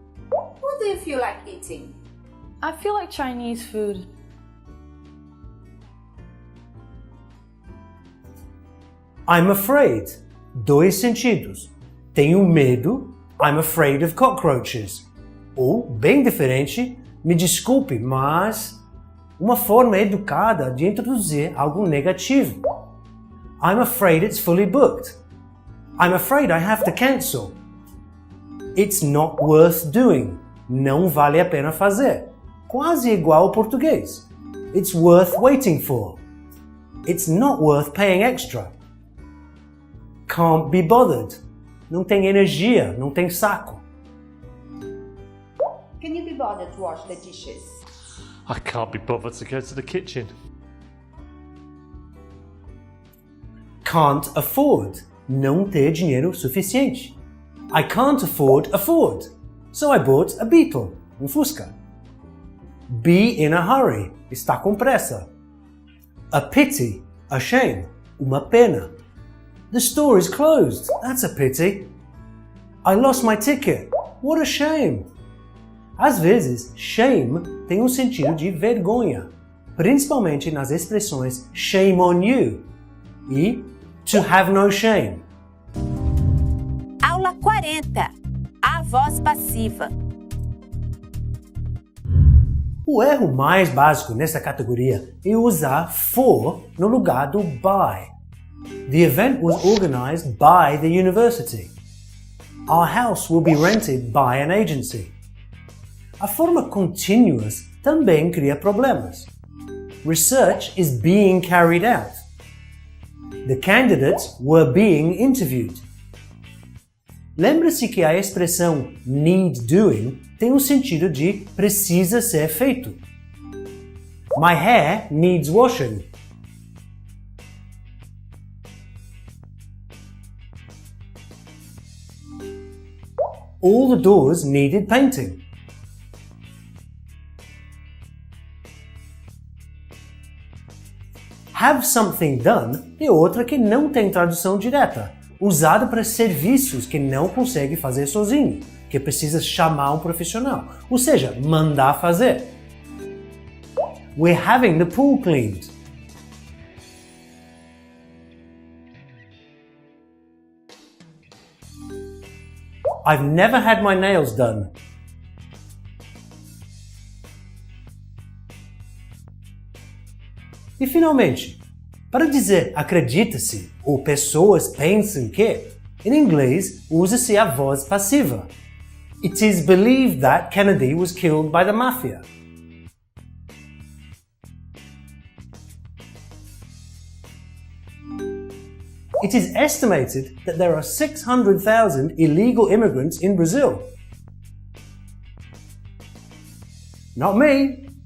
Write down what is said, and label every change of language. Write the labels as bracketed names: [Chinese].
[English] What do you feel like eating? I feel like Chinese food. I'm afraid. [Portuguese] 2 sentidos. Tenho medo. [English] I'm afraid of cockroaches. [Portuguese] Ou, bem diferente, me desculpe, mas... Uma forma educada de introduzir algo negativo. [English] I'm afraid it's fully booked. I'm afraid I have to cancel. It's not worth doing. [Portuguese] Não vale a pena fazer. Quase igual ao português. [English] It's worth waiting for. It's not worth paying extra. Can't be bothered. [Portuguese] Não tem energia, não tem saco. [English] Can you be bothered to wash the dishes? I can't be bothered to go to the kitchen. Can't afford. [Portuguese] Não ter dinheiro suficiente. [English] I can't afford a Ford. So I bought a Beetle, [Portuguese] um Fusca. [English] Be in a hurry. [Portuguese] Está com pressa. [English] A pity. A shame. [Portuguese] Uma pena. [English] The store is closed. That's a pity. I lost my ticket. What a shame. [Portuguese] Às vezes, shame tem um sentido de vergonha, principalmente nas expressões [English] shame on you [Portuguese] e [English] to have no shame. [Portuguese] Aula 40. A voz passiva. O erro mais básico nessa categoria é usar for no lugar do by. [English] The event was organized by the university. Our house will be rented by an agency. [Portuguese] A forma continuous também cria problemas. [English] Research is being carried out. The candidates were being interviewed. [Portuguese] Lembre-se que a expressão [English] need doing [Portuguese] tem um sentido de precisa ser feito. [English] My hair needs washing. All the doors needed painting. Have something done [Portuguese] é outra que não tem tradução direta, usada para serviços que não consegue fazer sozinho, que precisa chamar um profissional, ou seja, mandar fazer. [English] We're having the pool cleaned. I've never had my nails done. [Portuguese] E finalmente, para dizer acredita-se ou pessoas pensam que, em inglês usa-se a voz passiva. [English] It is believed that Kennedy was killed by the mafia. It is estimated that there are 600,000 illegal immigrants in Brazil. Not me.